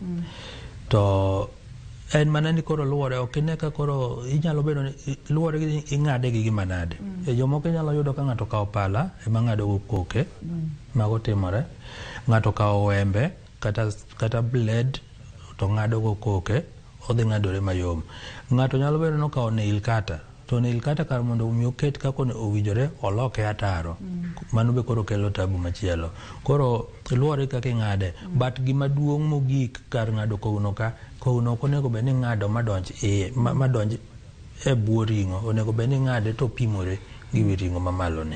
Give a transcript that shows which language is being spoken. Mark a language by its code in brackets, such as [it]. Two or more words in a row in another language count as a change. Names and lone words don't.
[luo] To en mana ni koro luwore ok ine ka koro inyalo bedo luwore gi ing'ade gi gima nade. Jomoko inyalo yudo ka ng'ato kawo pala ema ng'ado go koke mago timore. Ng'ato kawo wembe kata blade to ng'ado go koke odhi ng'adore mayom. Ng'ato nyalo bedo no kawo [en] nail cutter [luo] to [en] nail cutter [luo] kar mondo umi oket kako owinjore oloke ataro. Mano be koro kelo tabu machielo. Koro luwore kaka ing'ade but gima duong' mogik kar ng'ado kogno ka kogno ok onego bed ni ng'ado madonj e bwo ring'o. Onego bed ni ng'ade to pimore gi wi ring'o mamalo ne.